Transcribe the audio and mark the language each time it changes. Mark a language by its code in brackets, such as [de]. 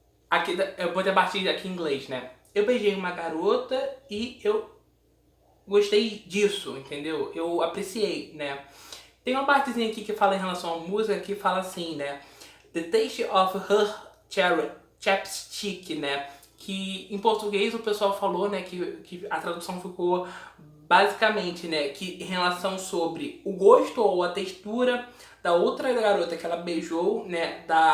[pt] Aqui, eu vou ter a partir aqui em inglês, né? Eu beijei uma garota e eu gostei disso, entendeu? Eu apreciei, né? Tem uma partezinha aqui que fala em relação à música que fala assim, né? [en] The taste of her chapstick, né? [pt] Que em português o pessoal falou, né? Que a tradução ficou basicamente, né? Que em relação sobre o gosto ou a textura da outra garota que ela beijou, né?